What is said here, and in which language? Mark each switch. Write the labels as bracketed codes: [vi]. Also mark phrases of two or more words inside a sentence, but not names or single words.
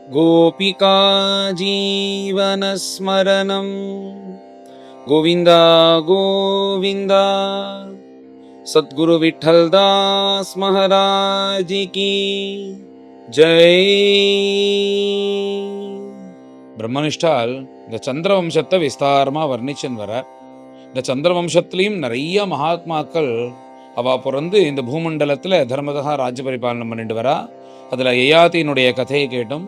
[sa] गोपिका जीवनस्मरणं गोविन्द गोविन्द। [hi] सद्गुरु विठ्ठलदास महाराज की जय। [ta] பிரம்மனிஷ்டால் இந்த சந்திரவம்சத்தை விஸ்தாரமாக வர்ணிச்சுன்னு வர, இந்த சந்திரவம்சத்துலேயும் நிறைய மகாத்மாக்கள் அவள் பிறந்து இந்த பூமண்டலத்தில் தர்மதா ராஜ்ய பரிபாலனம் பண்ணிட்டு வரா. அதில் யயாதியினுடைய கதையை கேட்டோம்.